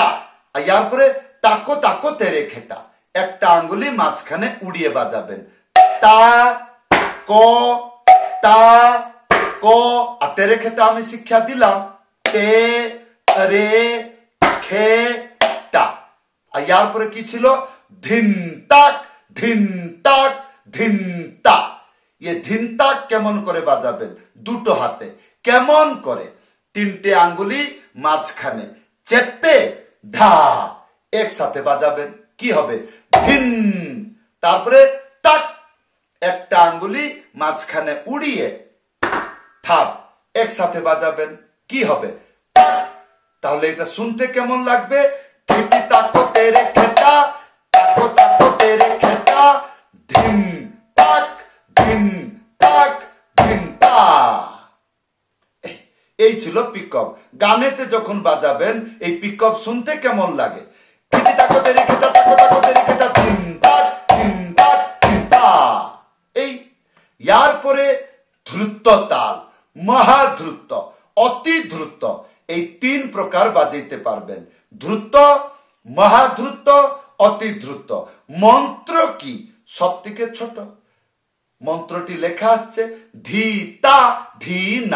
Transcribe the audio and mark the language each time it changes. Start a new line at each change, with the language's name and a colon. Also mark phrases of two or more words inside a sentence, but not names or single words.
Bangla: আর ইয়ার পরে তাকো তাকো তেরে খেটা, একটা আঙ্গুলি মাঝখানে উড়িয়ে বাজাবেন, তা ক তা ক। আর তেরে খেটা আমি শিক্ষা দিলাম, তে রে খে টা। আর ইয়ার পরে কি ছিল? ধিন তাক ধিন তাক ধিন তাক। ये ধিন তাক কেমন করে বাজাবেন? দুটো হাতে। কেমন করে? তিনটে আঙ্গুলি মাঝখানে চেপে ধা, একসাথে বাজাবেন। কি হবে? ধিন, তারপরে তাক, একটা আঙ্গুলি মাঝখানে উড়িয়ে থাপ, একসাথে বাজাবেন। কি হবে? তাহলে এটা শুনতে কেমন লাগবে? খিটি তাকো তেরে খেটা, তাকো তাকো তেরে খেটা, ধিন তাক ধিন তাক ধিন তা। এই ছিল পিকআপ। গানেতে যখন বাজাবেন এই পিকআপ শুনতে কেমন লাগে? খিটি তাকো তেরে খেটা, তাকো তাকো তেরে খেটা, ধিন তাক ধিন তাক ধিন তা। এই ইয়ার পরে দ্রুত তাল, মহাদ্রুত, অতি দ্রুত, এই তিন প্রকার বাজাইতে পারবেন। দ্রুত, মহাদ্রুত, অতি দ্রুত। মন্ত্র কি? সব থেকে ছোট মন্ত্রটি লেখা আসছে ধি তা ধি না।